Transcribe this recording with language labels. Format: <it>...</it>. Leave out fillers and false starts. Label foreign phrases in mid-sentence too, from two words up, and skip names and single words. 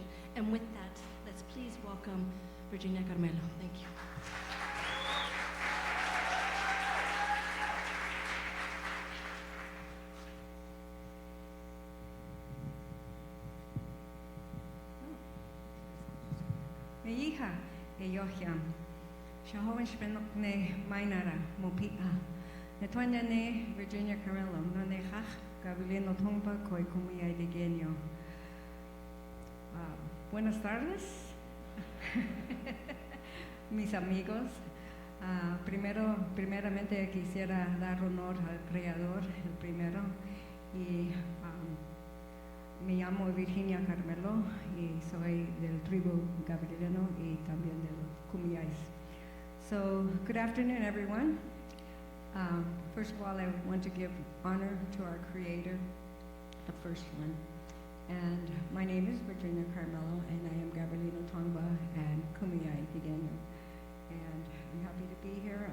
<en>And with that, let's please welcome Virginia Carmelo. Thank you.</en> <xgf>Me hija, Eyohiam, Shahoan Shpenok ne Mainara, Mopia, Netuanya ne Virginia Carmelo, no ne Hach, Gabrielino Tongva, Koi Kumia Ligenio.</xgf> <es>Buenas tardes, mis amigos. Primeramente quisiera dar honor al Creador, el primero, y me llamo Virginia Carmelo y soy del tribu Gabrielino y también de los Kumiyais.</es> <en>So, good afternoon, everyone. First of all, I want to give honor to our Creator, the first one. And my name is Virginia Carmelo, and I am Gabrielino Tongva and Kumiyai Higenyo. And I'm happy to be here.</en>